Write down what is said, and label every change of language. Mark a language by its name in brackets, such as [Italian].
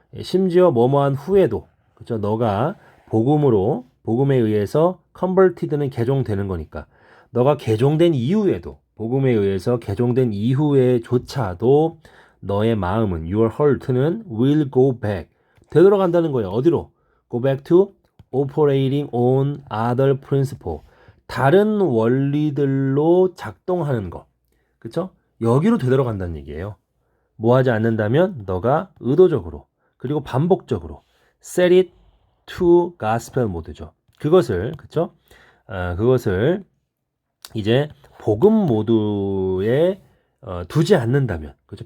[Korean] 심지어 뭐뭐한 후에도 그렇죠. 너가 복음에 의해서 converted는 개종되는 거니까 너가 개종된 이후에도 복음에 의해서 개종된 이후에조차도 너의 마음은 [English] your heart [Korean] 는 [English] will go back [Korean] 되돌아간다는 거예요. 어디로? [English] Go back to operating on other principle. [Korean] 다른 원리들로 작동하는 거. 그쵸? 여기로 되돌아간다는 얘기예요. 뭐 하지 않는다면 너가 의도적으로 그리고 반복적으로 [English] set it to gospel [Korean] 모드죠. 그것을 그것을 이제 복음 모드에 두지 않는다면 그렇죠?